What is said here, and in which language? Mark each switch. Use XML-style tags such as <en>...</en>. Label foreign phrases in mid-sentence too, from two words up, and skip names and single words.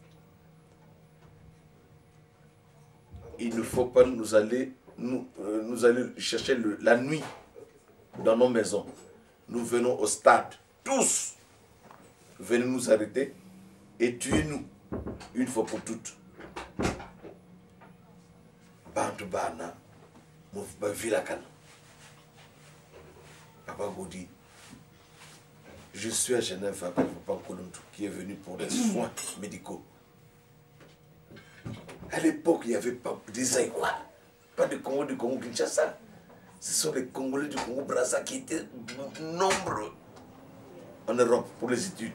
<fr>Il ne faut pas nous aller chercher la nuit dans nos maisons. Nous venons au stade, tous. Venez nous arrêter et tuez-nous une fois pour toutes.</fr> <kg>Bantu bana, vilakana.</kg> <fr>Papa Gaudi, je suis à Genève avec Papa Nkolontou qui est venu pour des soins médicaux. À l'époque, il n'y avait pas des Aïwa, pas de Congo du Congo-Kinshasa. Ce sont les Congolais du Congo-Brazza qui étaient nombreux en Europe pour les études.</fr>